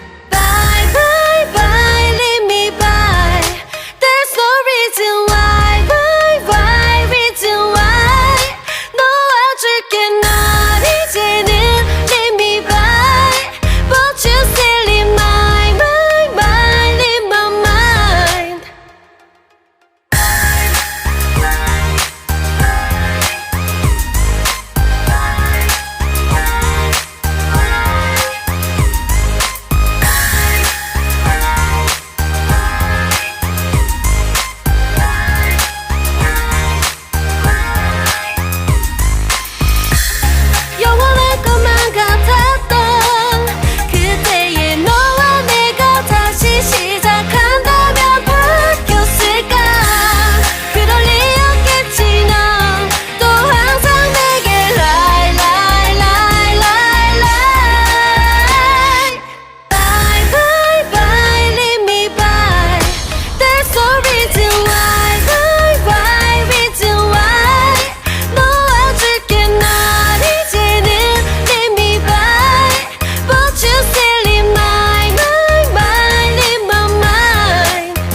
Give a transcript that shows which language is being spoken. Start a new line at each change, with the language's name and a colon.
English: Bye bye bye leave me by. There's no reason why. Why reason why.
Korean: 놓아줄게 널 이제는
English: leave me by. But you still in my mind in my mind.
Korean: 영원할 것만 같았던 그때의 너와 내가 다시 시작한다면 바뀌었을까. 그럴 리 없겠지. 넌 또 항상 내게
English: lie lie lie lie lie. Bye bye bye leave me by. There's no reason why. Why reason why.
Korean: 놓아줄게 널 이제는
English: leave me by. But you still in my mind in my mind.